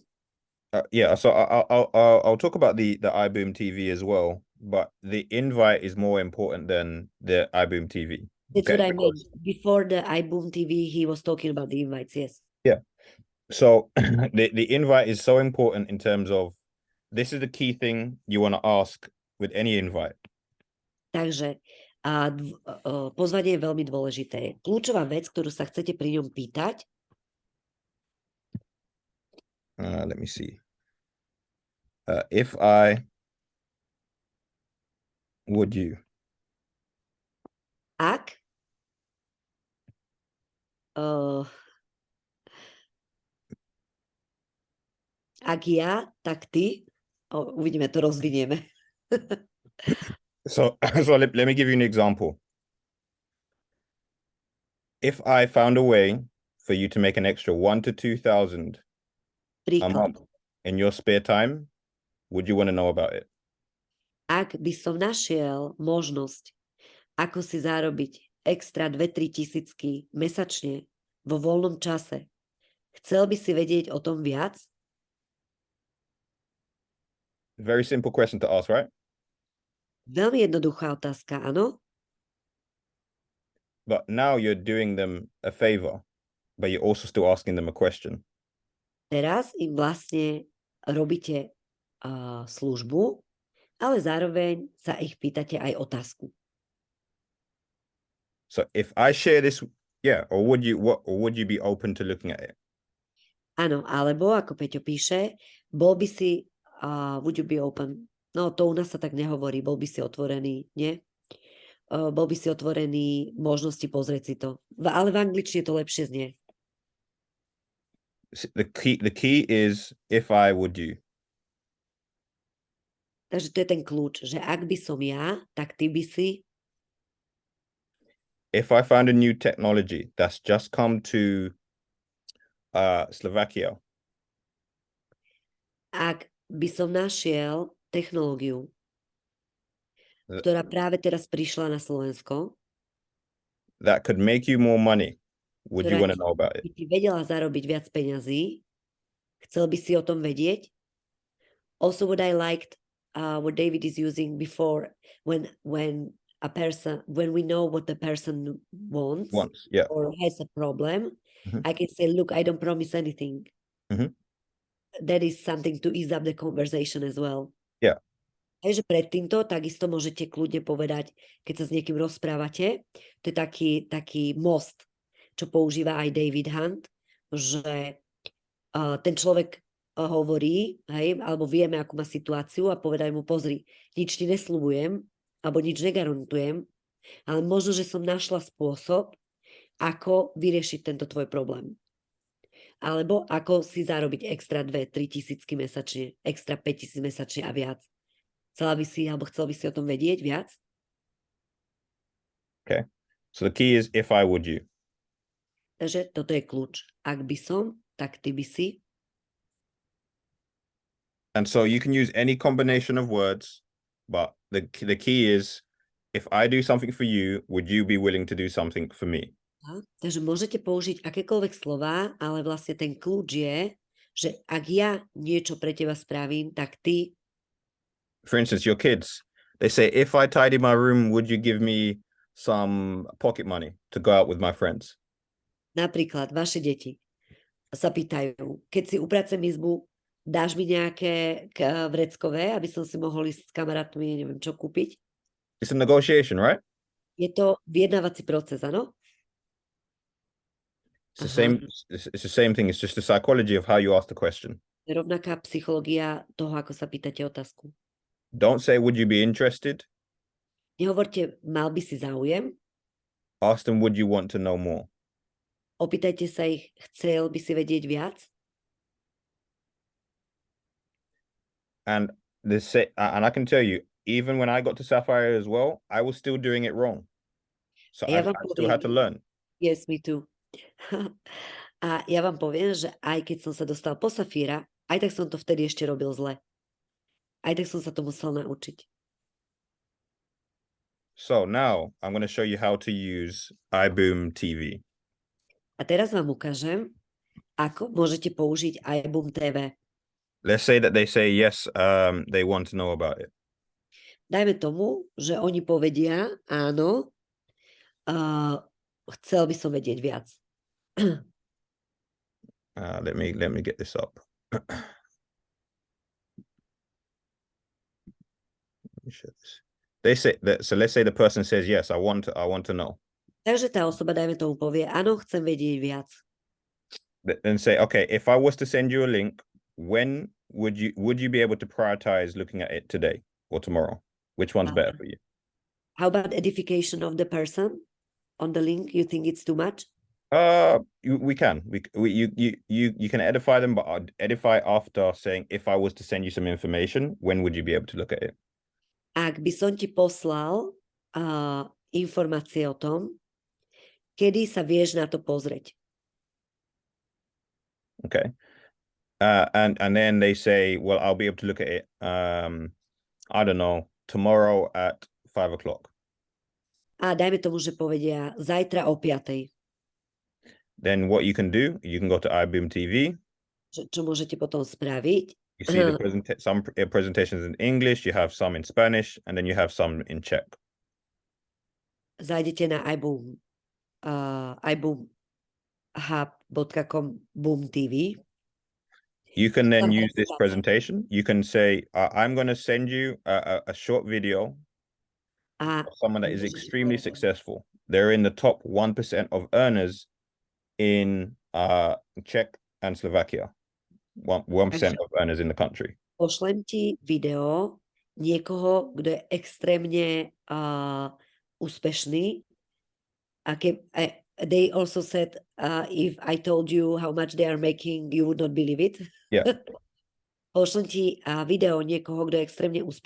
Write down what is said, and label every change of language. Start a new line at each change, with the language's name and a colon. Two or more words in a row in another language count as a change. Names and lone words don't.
English: Yeah, so I'll talk about the iBoom TV as well, but the invite is more important than the iBoom TV. That's what I meant. Before the iBoom TV, he was talking about the invites, yes. Yeah. So the invite is so important in terms of this is the key thing you want to ask with any invite.
Slovak: Takže pozvanie je veľmi dôležité. Kľúčová vec, ktorú sa chcete pri ňom pýtať.
English: Let me see. If I would you.
Slovak: Ak ja, tak ty. Uvidíme, to rozvinieme.
English: So let me give you an example. If I found a way for you to make an extra 1,000 to 2,000 a month in your spare time, would you want to know about it?
Slovak: Ak by som našiel možnosť, ako si zarobiť extra 2-3 tisícky mesačne vo voľnom čase, chcel by si vedieť o tom viac?
English: Very simple question to ask, right?
Slovak: Veľmi jednoduchá otázka, áno?
English: But now you're doing them a favor, but you're also still asking them a question.
Slovak: Teraz im vlastne robíte službu, ale zároveň sa ich pýtate aj otázku.
English: So if I share this, or would you be open to looking at it?
Slovak: Áno, alebo ako Peťo píše, bol by si,
English: would you be open?
Slovak: No, to u nás sa tak nehovorí, bol by si otvorený, nie? Bol by si otvorený možnosti pozrieť si to. Ale v angličtine to lepšie znie.
English: The key is if I would you.
Slovak: Takže to je ten kľúč, že ak by som ja, tak ty by si.
English: If I found a new technology that's just come to Slovakia.
Slovak: Ak by som našiel technológiu, ktorá práve teraz prišla na Slovensko,
English: that could make you more money, would you want to know about it?
Slovak: By ti vedela zarobiť viac peňazí, chcel by si o tom vedieť?
English: Also what I liked, what David is using before, when we know what the person wants yeah. or has a problem, I can say, look, I don't promise anything. That is something to ease up the conversation as well. Yeah.
Slovak: Takže pred týmto takisto môžete kľudne povedať, keď sa s niekým rozprávate, to je taký most, čo používa aj David Hunt, že ten človek hovorí, hej, alebo vieme, akú má situáciu a povedaj mu, pozri, nič ti nesľubujem, alebo nič negarantujem, ale možno, že som našla spôsob, ako vyriešiť tento tvoj problém. Alebo ako si zarobiť extra 2-3 tisícky mesačne, extra 5 000 mesačne a viac. Chcel by si o tom vedieť viac?
English: Okay. So the key is if I would you.
Slovak: Takže toto je kľúč. Ak by som, tak ty by si.
English: And so you can use any combination of words, but the key is, if I do something for you, would you be willing to do something for me?
Slovak: Takže môžete použiť akékoľvek slová, ale vlastne ten kľúč je, že ak ja niečo pre teba spravím, tak ty...
English: For instance, your kids, they say, if I tidy my room, would you give me some pocket money to go out with my friends?
Slovak: Napríklad vaše deti sa pýtajú, keď si upracem izbu, dáš mi nejaké vreckové, aby som si mohol ísť s kamarátmi, neviem čo kúpiť?
English: It's a negotiation, right?
Slovak: Je to vyjednávací proces, áno?
English: It's the same thing. It's just the psychology of how you ask the question.
Slovak: Je rovnaká psychológia toho, ako sa pýtate otázku.
English: Don't say, would you be interested?
Slovak: Nehovorte, mal by si záujem.
English: Ask them, would you want to know more?
Slovak: Opýtajte sa ich, chcel by si vedieť viac?
English: And I can tell you, even when I got to Sapphire as well, I was still doing it wrong. So I still had to learn. Yes, me too.
Slovak: A ja vám poviem, že aj keď som sa dostal po Safíra, aj tak som to vtedy ešte robil zle. Aj tak som sa to musel naučiť.
English: So now I'm going to show you how to use iBoom TV.
Slovak: A teraz vám ukážem, ako môžete použiť iBoom TV.
English: Let's say that they say yes, they want to know about it.
Slovak: Dajme tomu, že oni povedia, áno, chcel by som vedieť viac.
English: Let me get this up. Let me show this. They say that, so let's say the person says yes, I want to know.
Slovak: Takže tá osoba, dajme tomu, povie, áno, chcem vedieť viac.
English: Then say, okay, if I was to send you a link, when would you be able to prioritize looking at it today or tomorrow? Which one's better for you? How about edification of the person on the link? You think it's too much? You can edify them, but I'd edify after saying, if I was to send you some information, when would you be able to look at it?
Slovak: Ak by som ti poslal informácie o tom, kedy sa vieš na to pozrieť.
English: Okay. And then they say, well, I'll be able to look at it, I don't know, tomorrow at 5 o'clock.
Slovak: A dajme tomu, že povedia zajtra o 5:00.
English: Then what you can do, you can go to iBoom TV.
Slovak: Čo môžete potom spraviť?
English: You see some presentations in English, you have some in Spanish, and then you have some in Czech.
Slovak: Zajdete na iBoomhub.com Boom TV.
English: You can then use this presentation. You can say, I'm going to send you a short video of someone that is extremely successful. They're in the top 1% of earners in Czech and Slovakia. 1% of earners in the country.
Slovak: Pošlem ti video niekoho, kto je extrémne úspešný.
English: They also said, if I told you how much they are making, you would not believe it. Yeah.
Slovak: Pošlem ti video niekoho, kto je extrémne úspešný.